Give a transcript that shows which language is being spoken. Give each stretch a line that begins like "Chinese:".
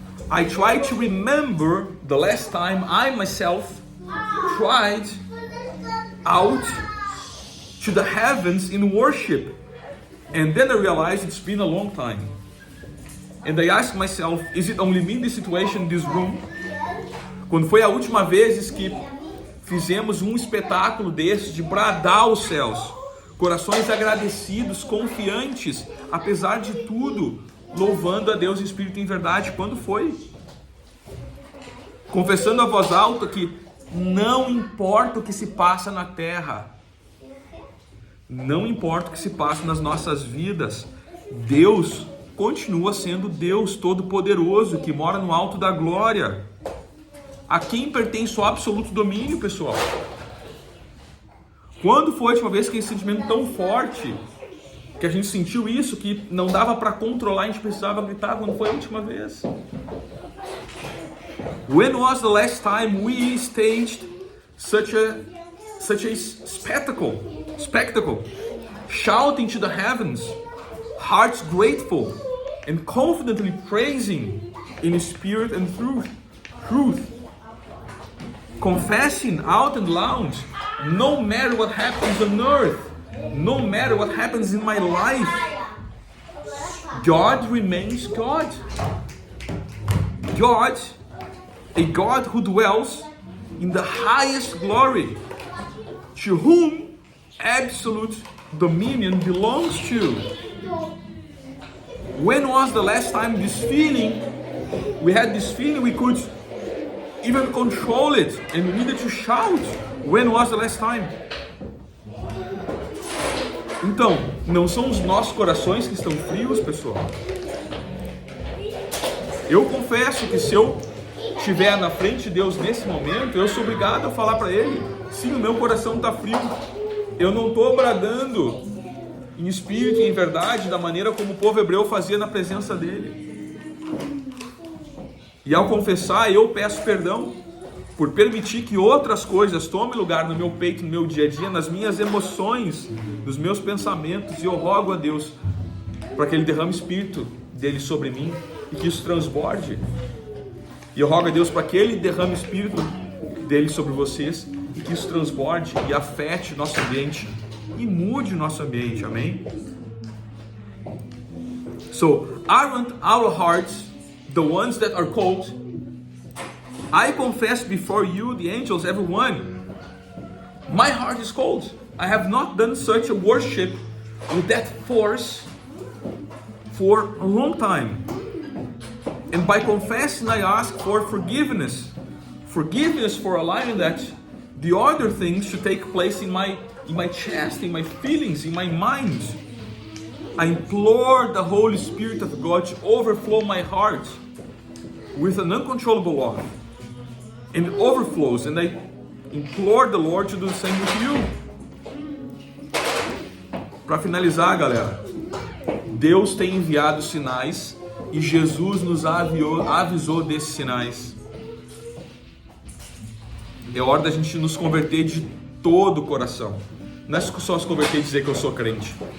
English: I try to remember the last time I myself cried out to the heavens in worship, and then I realized it's been a long time. And I ask myself, is it only me in this situation, in this room?
Portuguese: Quando foi a última vez que fizemos um espetáculo desse de bradar aos céus, corações agradecidos, confiantes, apesar de tudo, louvando a Deus em espírito e em verdade? Quando foi? Confessando a voz alta que não importa o que se passa na terra, não importa o que se passa nas nossas vidas, Deus continua sendo Deus Todo-Poderoso, que mora no alto da glória. A quem pertence o absoluto domínio, pessoal? Quando foi a última vez que esse sentimento tão forte, que a gente sentiu isso, que não dava para controlar, a gente precisava gritar? Quando foi a última vez?
English: When was the last time we staged such a spectacle, shouting to the heavens, hearts grateful and confidently praising in spirit and truth, confessing out and loud, no matter what happens on earth, no matter what happens in my life, God remains God. God, a God who dwells in the highest glory, to whom absolute dominion belongs to. When was the last time we had this feeling we could even control it and we needed to shout? When was the last time?
Portuguese: Então, não são os nossos corações que estão frios, pessoal? Eu confesso que se eu estiver na frente de Deus nesse momento, eu sou obrigado a falar para Ele: sim, o meu coração está frio. Eu não estou bradando em espírito e em verdade da maneira como o povo hebreu fazia na presença dele. E ao confessar, eu peço perdão por permitir que outras coisas tomem lugar no meu peito, no meu dia a dia, nas minhas emoções, nos meus pensamentos, e eu rogo a Deus para que Ele derrame o Espírito dele sobre mim e que isso transborde. E eu rogo a Deus para que Ele derrame o Espírito dele sobre vocês e que isso transborde e afete nosso ambiente e mude o nosso ambiente, amém?
English: So, aren't our hearts the ones that are cold? I confess before you, the angels, everyone, my heart is cold. I have not done such a worship with that force for a long time. And by confessing, I ask for forgiveness. Forgiveness for allowing that the other things to take place in my chest, in my feelings, in my mind. I implore the Holy Spirit of God to overflow my heart with an uncontrollable love. And it overflows, and I implore the Lord to do the same with you.
Portuguese: Para finalizar, galera, Deus tem enviado sinais e Jesus nos avisou desses sinais. É hora da gente nos converter de todo o coração. Não é só se converter e dizer que eu sou crente.